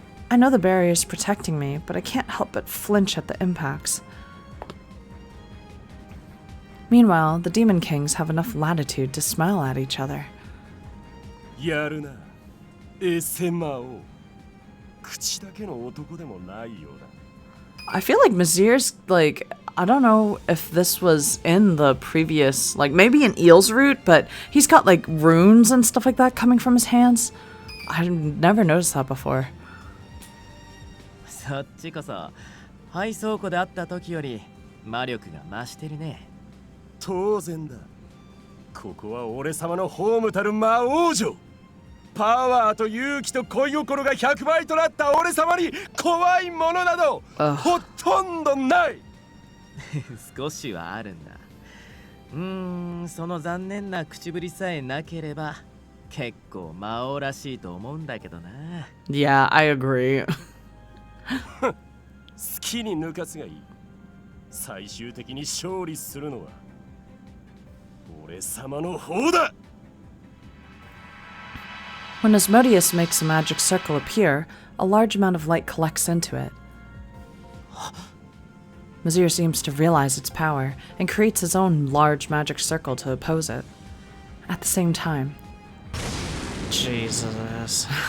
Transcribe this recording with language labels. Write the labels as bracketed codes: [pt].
[en] I know the barrier is protecting me, but I can't help but flinch at the impacts. Meanwhile, the Demon Kings have enough latitude to smile at each other. [ja] やるな、エセ魔王。口だけの男でもないようだ。 [en] I feel like Misyr's, like, I don't know if this was in the previous, like, maybe in Eel's route, but he's got, like, runes and stuff like that coming from his hands. I've never noticed that before. [ja] そっちこそ廃倉庫であった時より魔力が増してるね。当然だ。ここは俺様のホームたる魔王城。パワーと勇気と恋心が100倍となった俺様に怖いものなどほとんどない。少しはあるんだ。その残念な口ぶりさえなければ結構魔王らしいと思うんだけどな。 [en] Yeah, I agree. [ja] 好きに抜かすがいい。最終的に勝利するのは俺様の方だ。 [en] When Asmodeus makes a magic circle appear, a large amount of light collects into it. Misyr seems to realize its power and creates his own large magic circle to oppose it. At the same time, Jesus.